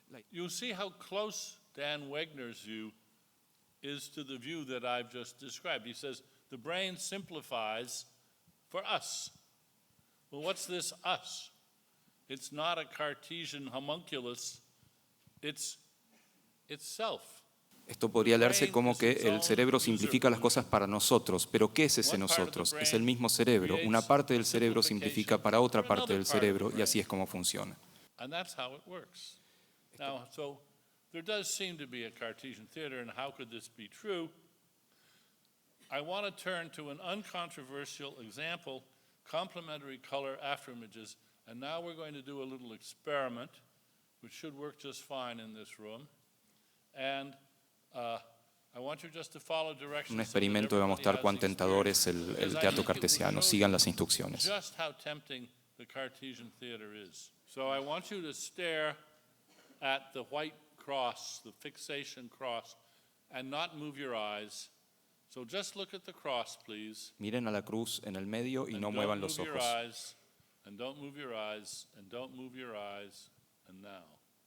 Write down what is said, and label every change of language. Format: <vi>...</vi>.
<en>You see how close Dan Wegner's view is to the view that I've just described. He says the brain simplifies for us. Well, what's this us? It's not a Cartesian homunculus, it's itself.</en> <es>Esto podría leerse como que el cerebro simplifica las cosas para nosotros, pero ¿qué es ese nosotros? Es el mismo cerebro. Una parte del cerebro simplifica para otra parte del cerebro y así es como funciona.</es> <en>And that's how it works. Now, so there does seem to be a Cartesian theater, and how could this be true? I want to turn to an uncontroversial example, complementary color afterimages, and now we're going to do a little experiment, which should work just fine in this room. And I want you just to follow directions.</en> <es>Un experimento que va a mostrar cuán tentador es el teatro cartesiano. Sigan las instrucciones.</es> <en>Just how tempting the Cartesian theater is. So I want you to stare at the white cross, the fixation cross, and not move your eyes. So just look at the cross, please.</en> <es>Miren a la cruz en el medio y no muevan los ojos.</es> <en>And don't move your eyes, and don't move your eyes, and now.</en>